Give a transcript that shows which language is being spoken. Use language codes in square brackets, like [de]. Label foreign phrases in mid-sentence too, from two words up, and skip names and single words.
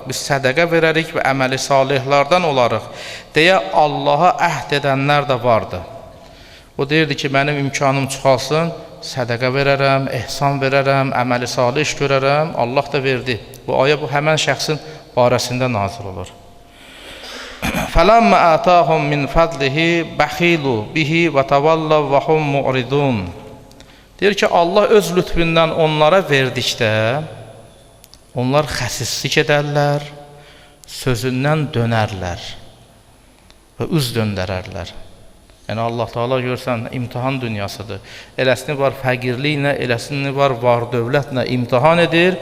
[az] Biz sədəqə verərik və əməli salihlərdən olarıq deyə Allaha əhd edənlər də vardı. O deyirdi ki, mənim imkanım çoxalsın, sədəqə verərəm, ehsan verərəm, əməli salih iş görərəm. Allah da verdi. Bu ayə bu həmən şəxsin barəsində nazil olur. [ar] فَلَمَّ آتَاهُمْ مِنْ فَضْلِهِ بَخِيلُوا بِهِ وَتَوَلَّوْا وَهُمْ مُعْرِضُونَ. [az] Deyir ki, Allah öz lütfündən onlara verdikdə, onlar xəsislik edərlər, sözündən dönərlər və üz döndərərlər. Yəni, Allah Teala görsən, imtihan dünyasıdır. Eləsini var fəqirliklə, eləsini var dövlətlə imtihan edir.